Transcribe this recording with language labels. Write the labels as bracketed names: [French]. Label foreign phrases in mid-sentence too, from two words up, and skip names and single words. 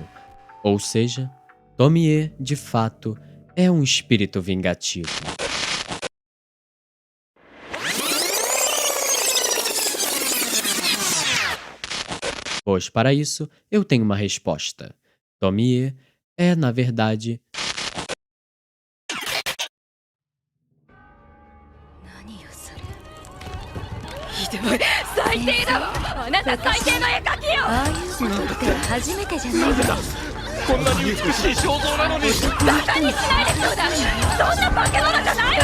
[Portuguese] Ou seja, Tomie, de fato, é um espírito vingativo. Pois para isso, eu tenho uma resposta. Tomie é, na verdade... [Japanese] 何よそれ。ひどい、最低だわ。あなた最低の絵描きよ。ああいうことって初めてじゃないです。こんなに美しい肖像なのにバカにしないでちょうだい。そんな化け物じゃないわ。